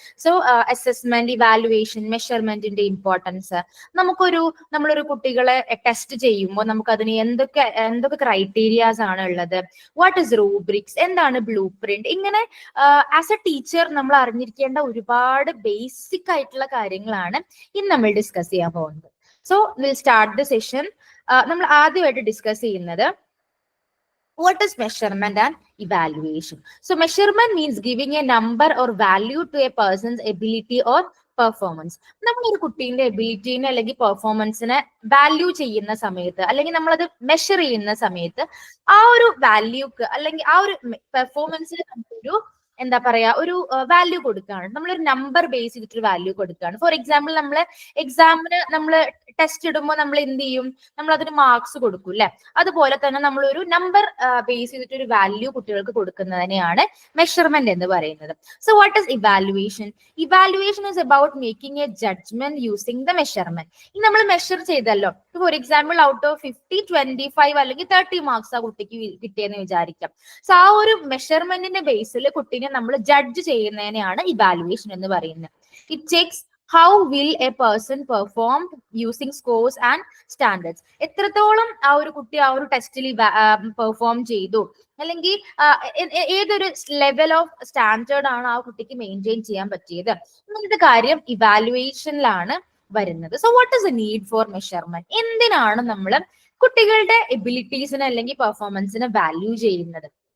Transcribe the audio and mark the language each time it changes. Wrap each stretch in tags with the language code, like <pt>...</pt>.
<ml>So assessment, evaluation, മെഷർമെന്റിന്റെ importance, നമ്മളൊരു കുട്ടികളെ test ചെയ്യുമ്പോൾ നമുക്ക് അതിന് എന്തൊക്കെ ക്രൈറ്റീരിയാസ് ആണ് ഉള്ളത്,</ml> <en>what is rubrics,</en> <ml>എന്താണ് ബ്ലൂ പ്രിന്റ്, ഇങ്ങനെ</ml> <en>as a teacher</en> <ml>നമ്മൾ അറിഞ്ഞിരിക്കേണ്ട ഒരുപാട് ബേസിക് ആയിട്ടുള്ള കാര്യങ്ങളാണ് ഇന്ന് നമ്മൾ ഡിസ്കസ് ചെയ്യാൻ പോകുന്നത്.</ml> <en>So will start the session.</en> <ml>നമ്മൾ ആദ്യമായിട്ട് ഡിസ്കസ് ചെയ്യുന്നത്</ml> <en>what is measurement and evaluation. So measurement means giving a number or value to a person's ability or performance.</en> <ml>നമ്മളൊരു കുട്ടീന്റെ എബിലിറ്റീനെ അല്ലെങ്കിൽ പെർഫോമൻസിനെ വാല്യൂ ചെയ്യുന്ന സമയത്ത്, അല്ലെങ്കിൽ നമ്മളത് മെഷർ ചെയ്യുന്ന സമയത്ത് ആ ഒരു വാല്യൂക്ക് അല്ലെങ്കിൽ ആ ഒരു പെർഫോമൻസിന് നമ്മളൊരു എന്താ പറയാ ഒരു വാല്യൂ കൊടുക്കുകയാണ്. നമ്മളൊരു നമ്പർ ബേസ് ചെയ്തിട്ടൊരു വാല്യൂ കൊടുക്കുകയാണ്. ഫോർ എക്സാമ്പിൾ, എക്സാമിന് നമ്മൾ ടെസ്റ്റ് ഇടുമ്പോൾ നമ്മൾ എന്ത് ചെയ്യും, നമ്മൾ അതിന് മാർക്സ് കൊടുക്കും അല്ലെ. അതുപോലെ തന്നെ നമ്മളൊരു നമ്പർ ബേസ് ചെയ്തിട്ട് ഒരു വാല്യൂ കുട്ടികൾക്ക് കൊടുക്കുന്നതിനെയാണ് മെഷർമെന്റ് എന്ന് പറയുന്നത്.</ml> <en>So what is evaluation? Evaluation is about making a judgment using the measurement.</en> <ml>ഈ നമ്മൾ മെഷർ ചെയ്തല്ലോ, ഫോർ എക്സാമ്പിൾ</ml> <en>out of 50</en> <ml>25 അല്ലെങ്കിൽ 30 മാർക്സ് ആ കുട്ടിക്ക് കിട്ടിയെന്ന് വിചാരിക്കാം. സോ ആ ഒരു മെഷർമെന്റിന്റെ ബേസിൽ കുട്ടീനെ നമ്മൾ ജഡ്ജ് ചെയ്യുന്നതിനെയാണ് ഇവാലുവേഷൻ എന്ന് പറയുന്നത്.</ml> <en>It checks how will a person perform using scores and standards.</en> <ml>എത്രത്തോളം ആ ഒരു കുട്ടി ആ ഒരു ടെസ്റ്റിൽ പെർഫോം ചെയ്തു, അല്ലെങ്കിൽ ഏതൊരു ലെവൽ ഓഫ് സ്റ്റാൻഡേർഡ് ആണ് ആ കുട്ടിക്ക് മെയിൻറ്റെയിൻ ചെയ്യാൻ പറ്റിയത്, ഇങ്ങനത്തെ കാര്യം ഇവാലുവേഷനിലാണ് വരുന്നത്.</ml> <en>So what is a need for measurement?</en> <ml>എന്തിനാണ് നമ്മൾ കുട്ടികളുടെ എബിലിറ്റീസിനെ അല്ലെങ്കിൽ പെർഫോമൻസിനെ വാല്യൂ ചെയ്യുന്നത്?</ml>